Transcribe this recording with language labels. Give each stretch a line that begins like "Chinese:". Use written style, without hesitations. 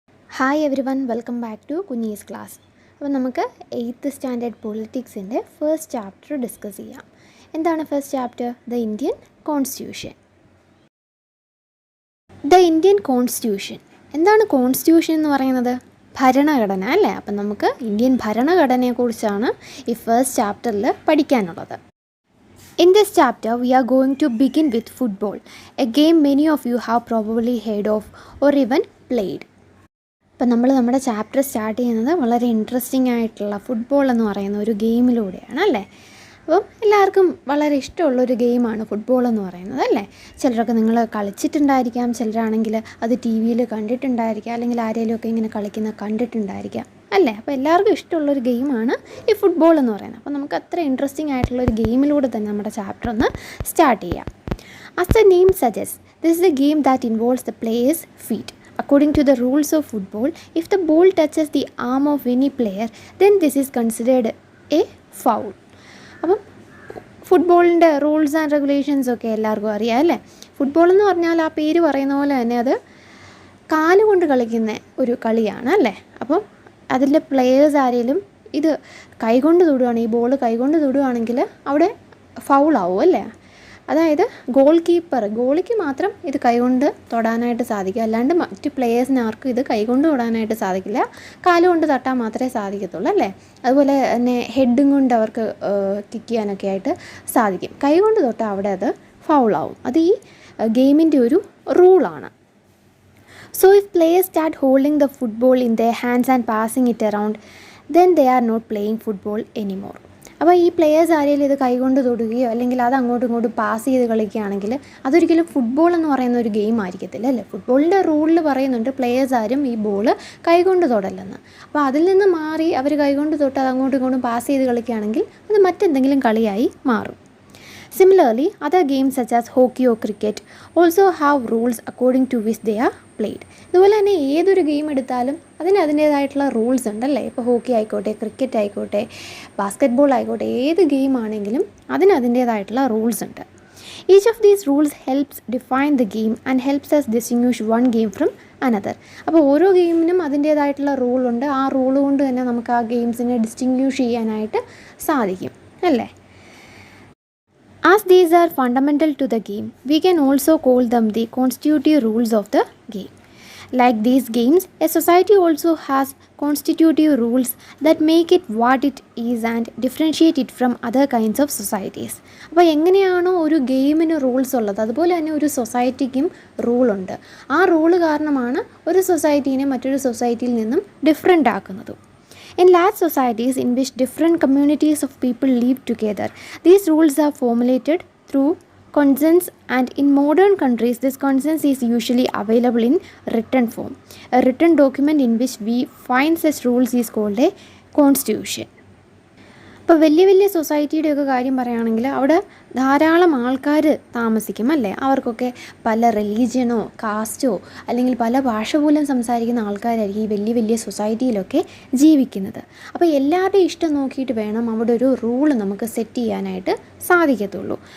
English: Hi everyone, welcome back to Kunjee's class.
Malayalam: അപ്പോൾ നമുക്ക് 8th standard പൊളിറ്റിക്സിൻ്റെ first chapter discuss ചെയ്യാം. എന്താണ് first chapter?
English: The Indian constitution.
Malayalam: The Indian constitution എന്താണ്? Constitution എന്ന് പറയുന്നത് ഭരണഘടന അല്ലേ? അപ്പം നമുക്ക് ഇന്ത്യൻ ഭരണഘടനയെക്കുറിച്ചാണ് ഈ ഫസ്റ്റ് ചാപ്റ്ററിൽ പഠിക്കാനുള്ളത്.
English: In this chapter, we are going to begin with football, a game many of you have probably heard of or even played.
Malayalam: അപ്പം നമ്മൾ നമ്മുടെ ചാപ്റ്റർ സ്റ്റാർട്ട് ചെയ്യുന്നത് വളരെ ഇൻട്രസ്റ്റിംഗ് ആയിട്ടുള്ള ഫുട്ബോൾ എന്ന് പറയുന്ന ഒരു ഗെയിമിലൂടെയാണ് അല്ലേ? അപ്പം എല്ലാവർക്കും വളരെ ഇഷ്ടമുള്ളൊരു ഗെയിമാണ് ഫുട്ബോൾ എന്ന് പറയുന്നത് അല്ലേ? ചിലരൊക്കെ നിങ്ങൾ കളിച്ചിട്ടുണ്ടായിരിക്കാം, ചിലരാണെങ്കിൽ അത് ടി വിയിൽ കണ്ടിട്ടുണ്ടായിരിക്കാം, അല്ലെങ്കിൽ ആരെങ്കിലുമൊക്കെ ഇങ്ങനെ കളിക്കുന്ന കണ്ടിട്ടുണ്ടായിരിക്കാം അല്ലേ? അപ്പോൾ എല്ലാവർക്കും ഇഷ്ടമുള്ളൊരു ഗെയിമാണ് ഈ ഫുട്ബോൾ എന്ന് പറയുന്നത്. അപ്പോൾ നമുക്ക് അത്ര ഇൻട്രസ്റ്റിംഗ് ആയിട്ടുള്ളൊരു ഗെയിമിലൂടെ തന്നെ നമ്മുടെ ചാപ്റ്റർ ഒന്ന് സ്റ്റാർട്ട് ചെയ്യാം.
English: As the name suggests, this is a game that involves the player's feet. According to the rules of football, if the ball touches the arm of any player, then this is considered a foul.
Malayalam: അപ്പം ഫുട്ബോളിൻ്റെ
English: rules and regulations
Malayalam: ഒക്കെ എല്ലാവർക്കും അറിയാം അല്ലേ? Football എന്ന് പറഞ്ഞാൽ ആ പേര് പറയുന്ന പോലെ തന്നെ അത് കാലുകൊണ്ട് കളിക്കുന്ന ഒരു കളിയാണ് അല്ലേ? അപ്പം അതിലെ പ്ലെയേഴ്സ് ആരെങ്കിലും ഇത് കൈകൊണ്ട് തൊടുകയാണ്, ഈ ബോൾ കൈകൊണ്ട് തൊടുകയാണെങ്കിൽ അവിടെ ഫൗളാവും അല്ലേ? അതായത് ഗോളിക്ക് മാത്രം ഇത് കൈകൊണ്ട് തൊടാനായിട്ട് സാധിക്കും, അല്ലാണ്ട് മറ്റ് പ്ലെയേഴ്സിന് ആർക്കും ഇത് കൈകൊണ്ട് തൊടാനായിട്ട് സാധിക്കില്ല, കാലുകൊണ്ട് തട്ടാൻ മാത്രമേ സാധിക്കത്തുള്ളൂ അല്ലേ? അതുപോലെ തന്നെ ഹെഡും കൊണ്ട് അവർക്ക് കിക്ക് ചെയ്യാനൊക്കെ ആയിട്ട് സാധിക്കും. കൈകൊണ്ട് തൊട്ടാൽ അവിടെ അത് ഫൗളാവും. അത് ഈ ഗെയിമിൻ്റെ ഒരു റൂളാണ്.
English: So if players start holding the football in their hands and passing it around, then they are not playing football anymore.
Malayalam: അപ്പോൾ ഈ പ്ലെയേഴ്സ് ആരെങ്കിലും ഇത് കൈകൊണ്ട് തൊടുകയോ അല്ലെങ്കിൽ അത് അങ്ങോട്ടും ഇങ്ങോട്ടും പാസ് ചെയ്ത് കളിക്കുകയാണെങ്കിൽ അതൊരിക്കലും ഫുട്ബോൾ എന്ന് പറയുന്ന ഒരു ഗെയിം ആയിരിക്കത്തില്ല അല്ലേ? ഫുട്ബോളിൻ്റെ റൂളിൽ പറയുന്നുണ്ട് പ്ലെയേഴ്സ് ആരും ഈ ബോൾ കൈകൊണ്ട് തൊടല്ലെന്ന്. അപ്പോൾ അതിൽ നിന്ന് മാറി അവർ കൈകൊണ്ട് തൊട്ട് അത് അങ്ങോട്ടും ഇങ്ങോട്ടും പാസ് ചെയ്ത് കളിക്കുകയാണെങ്കിൽ അത് മറ്റെന്തെങ്കിലും കളിയായി മാറും.
English: Similarly, other games such as hockey or cricket also have rules according to which they are played.
Malayalam: ഇതുപോലെ തന്നെ ഏതൊരു ഗെയിം എടുത്താലും അതിന് അതിൻ്റേതായിട്ടുള്ള റൂൾസ് ഉണ്ടല്ലേ? ഇപ്പോൾ ഹോക്കി ആയിക്കോട്ടെ, ക്രിക്കറ്റ് ആയിക്കോട്ടെ, ബാസ്ക്കറ്റ്ബോൾ ആയിക്കോട്ടെ, ഏത് ഗെയിം ആണെങ്കിലും അതിന് അതിൻ്റേതായിട്ടുള്ള റൂൾസ് ഉണ്ട്.
English: Each of these rules helps define the game and helps us distinguish one game from another.
Malayalam: അപ്പോൾ ഓരോ ഗെയിമിനും അതിൻ്റേതായിട്ടുള്ള റൂളുണ്ട്. ആ റൂൾ കൊണ്ട് തന്നെ നമുക്ക് ആ ഗെയിംസിനെ ഡിസ്റ്റിങ്ക്വിഷ് ചെയ്യാനായിട്ട് സാധിക്കും അല്ലേ?
English: As these are fundamental to the game, we can also call them the constitutive rules of the game. Like these games, a society also has constitutive rules that make it what it is and differentiate it from other kinds of societies.
Malayalam: അപ്പോൾ എങ്ങനെയാണോ ഒരു ഗെയിമിന് rules ഉള്ളത് അതുപോലെ തന്നെ ഒരു സൊസൈറ്റിക്കും റൂളുണ്ട്. ആ rule കാരണമാണ് ഒരു സൊസൈറ്റീനെ മറ്റൊരു സൊസൈറ്റിയിൽ നിന്നും different ആക്കുന്നതും.
English: In large societies in which different communities of people live together, these rules are formulated through consensus, and in modern countries this consensus is usually available in written form. A written document in which we find such rules is called a constitution.
Malayalam: ഇപ്പോൾ വലിയ വലിയ സൊസൈറ്റിയുടെയൊക്കെ കാര്യം പറയുകയാണെങ്കിൽ അവിടെ ധാരാളം ആൾക്കാർ താമസിക്കും അല്ലേ? അവർക്കൊക്കെ പല റിലീജിയനോ കാസ്റ്റോ അല്ലെങ്കിൽ പല ഭാഷ പോലും സംസാരിക്കുന്ന ആൾക്കാരായിരിക്കും ഈ വലിയ വലിയ സൊസൈറ്റിയിലൊക്കെ ജീവിക്കുന്നത്. അപ്പോൾ എല്ലാവരുടെയും ഇഷ്ടം നോക്കിയിട്ട് വേണം അവിടെ ഒരു റൂൾ നമുക്ക് സെറ്റ് ചെയ്യാനായിട്ട് സാധിക്കത്തുള്ളൂ.